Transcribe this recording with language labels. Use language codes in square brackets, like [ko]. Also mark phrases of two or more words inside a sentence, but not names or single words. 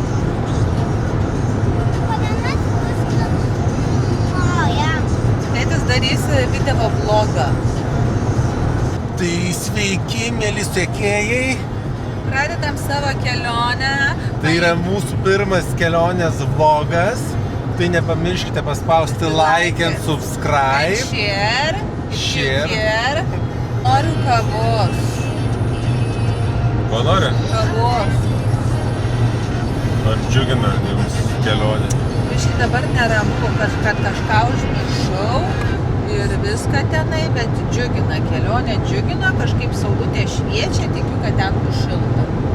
[lt] Tėtis darys video vlogą. Tai sveiki, mėly sekėjai. Pradedam savo kelionę. Tai yra mūsų pirmas kelionės vlogas. Tai nepamirškite paspausti [en] like and subscribe. [lt] Share. Noriu kavos. Ko nori? Kavos. Ar džiugina jums kelionė? Biškai dabar neramu, kad kažką užmiršau ir viską tenai, bet džiugina kelionė, kažkaip saulutė šviečia, tikiu, kad ten bus šilta.